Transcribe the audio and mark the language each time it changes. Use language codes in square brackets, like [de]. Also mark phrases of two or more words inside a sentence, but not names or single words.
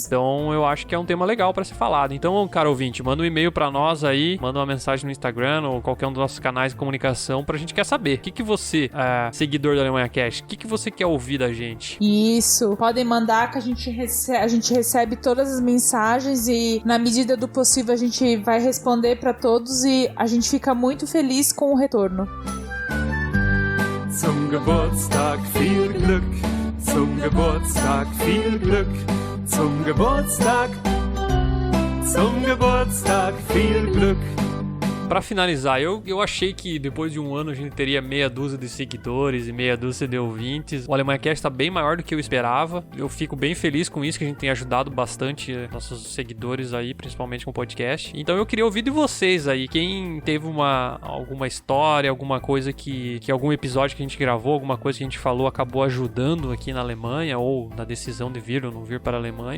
[pt] Então eu acho que é um tema legal pra ser falado. Então, cara ouvinte, manda um e-mail pra nós aí, manda uma mensagem no Instagram ou qualquer um dos nossos canais de comunicação pra gente quer saber. O que você, seguidor do Alemanha Cast, o que você quer ouvir da gente? Isso, podem mandar que a gente recebe todas as mensagens e na medida do possível a gente vai responder pra todos e a gente fica muito feliz com o retorno. [de] Zum Geburtstag viel Glück, zum Geburtstag viel Glück, zum Geburtstag viel Glück. [pt] Pra finalizar, eu achei que depois de um ano a gente teria meia dúzia de seguidores e meia dúzia de ouvintes. O Alemanha Cast tá bem maior do que eu esperava. Eu fico bem feliz com isso, que a gente tem ajudado bastante nossos seguidores aí, principalmente com o podcast. Então eu queria ouvir de vocês aí, quem teve alguma história, alguma coisa que algum episódio que a gente gravou, alguma coisa que a gente falou acabou ajudando aqui na Alemanha ou na decisão de vir ou não vir para a Alemanha.